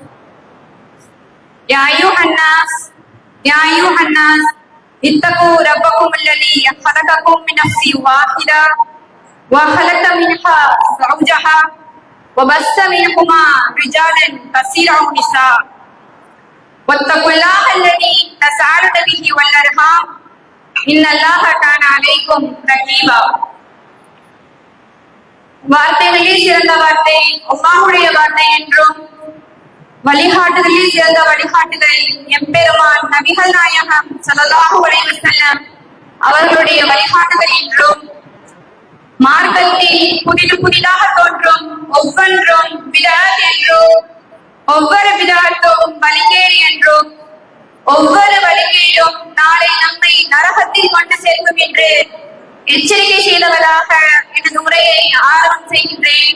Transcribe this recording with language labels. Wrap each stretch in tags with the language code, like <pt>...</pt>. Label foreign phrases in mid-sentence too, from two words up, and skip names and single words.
<ar>يا أيها الناس اتقوا ربكم الذي خلقكم من نفس واحدة وخلق منها زوجها وبث منهما رجالا كثيرا ونساء واتقوا الله الذي تساءلون به والأرحام إن الله كان عليكم رقيبا.</ar> <ta>வார்த்தைகளில் சிறந்த வார்த்தை அல்லாஹ்வுடைய வார்த்தை என்றும் வழிகாட்டுதலில் சிறந்த வழிகாட்டுதல் எம்பெருமான் நபிகள் நாயகம்</ta> <ar>صلى الله عليه وسلم</ar> <ta>அவர்களுடைய வழிகாட்டுதல் என்றும் மார்க்கத்தில் புதிதாக தோன்றும் ஒவ்வொன்றும் பிதஅத் என்றும் ஒவ்வொரு பிதஅத்தும் வழிகேடு என்றும் ஒவ்வொரு வழிகேடும் நாளை நம்மை நரகத்தில் கொண்டு சேர்க்கும் என்று எச்சரிக்கை செய்தவராக எனது உரையை ஆரம்பம் செய்கின்றேன்.</ta>